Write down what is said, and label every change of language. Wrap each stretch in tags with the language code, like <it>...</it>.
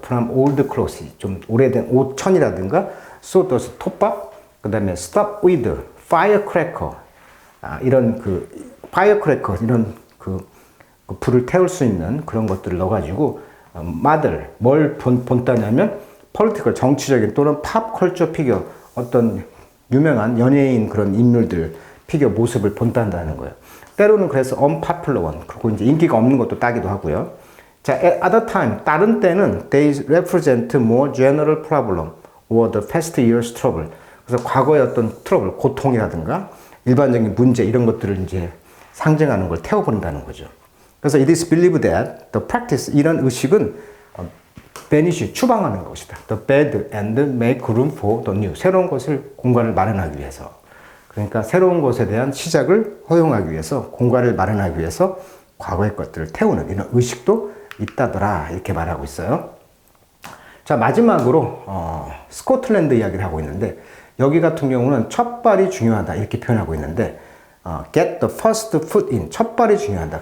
<en>from old clothes,</en> <ko>좀 오래된 옷천이라든가, sawdust, 톱밥, 그 다음에</ko> <en>stop with,</en> <ko>firecracker, 이런 그 firecracker, 이런 그 불을 태울 수 있는 그런 것들을 넣어가지고, 뭘 본다냐면, political, 정치적인 또는 팝 컬처 피겨, 어떤 유명한 연예인 그런 인물들, 피겨 모습을 본딴다는 거예요. 때로는 그래서</ko> <en>unpopular one,</en> <ko>그리고 이제 인기가 없는 것도 따기도 하고요.</ko> <en>자, at other time,</en> <ko>다른 때는</ko> <en>they represent more general problem or the past year's trouble.</en> <ko>그래서 과거의 어떤 트러블, 고통이라든가 일반적인 문제 이런 것들을 이제 상징하는 걸 태워버린다는 거죠. 그래서</ko> <en>it is believed that the practice,</en> <ko>이런 의식은 banish, 추방하는 것이다.</ko> <en>the bad and make room for the new.</en> <ko>새로운 것을 공간을 마련하기 위해서. 그러니까 새로운 것에 대한 시작을 허용하기 위해서, 공간을 마련하기 위해서 과거의 것들을 태우는 이런 의식도 있다더라, 이렇게 말하고 있어요. 자, 마지막으로 스코틀랜드 이야기를 하고 있는데, 여기 같은 경우는 첫 발이 중요하다 이렇게 표현하고 있는데,</ko> <en>get the first foot in,</en> <ko>첫 발이 중요하다.</ko>